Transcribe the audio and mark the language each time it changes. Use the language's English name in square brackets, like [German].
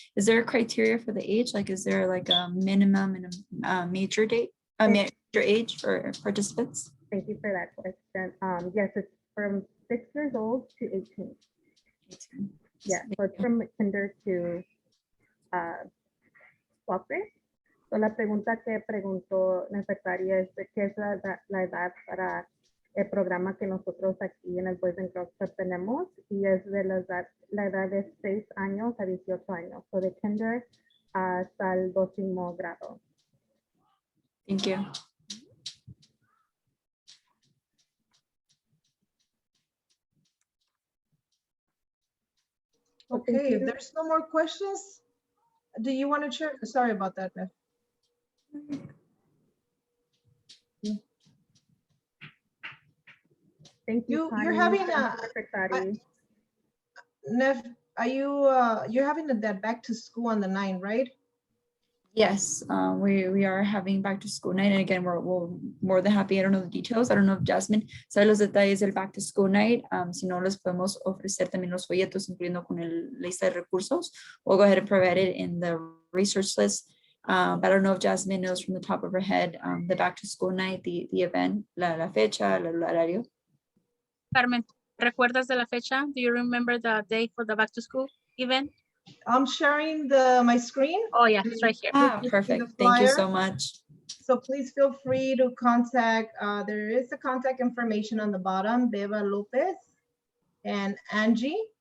[English] Is there a criteria for the age? Like, is there like a minimum and a major major age for participants? Thank you for that question. Yes, it's from 6 years old to 18. 18. Yeah, so it's from kinder to 12th grade. [Spanish] So la pregunta que preguntó Nefertari es de qué es la edad para el programa que nosotros aquí en el Boys and Girls Club tenemos, y es de la edad de 6 años a 18 años, so de kinder hasta el 12º grado. [English] Thank you. Okay, if there's no more questions, do you want to share? Sorry about that, Nef. Thank you, Connie. having Nefertari. Nef, are you you're having that back to school on the 9th, right? Yes, we are having back to school night, and again, we're more than happy. I don't know the details. I don't know if Jazmin [Spanish] sabe los detalles del [English] back to school night. [Spanish] Si no, les podemos ofrecer también los folletos, incluyendo con la lista de recursos. [English] We'll go ahead and provide it in the research list. But I don't know if Jazmin knows from the top of her head the back to school night, the event, [Spanish] la fecha, el horario. Carmen, ¿recuerdas de la fecha? [English] Do you remember the date for the back to school event? I'm sharing my screen. Oh yeah, it's right here. Perfect. Thank you so much. So please feel free to contact, there is a contact information on the bottom, Beba Lopez and Angie.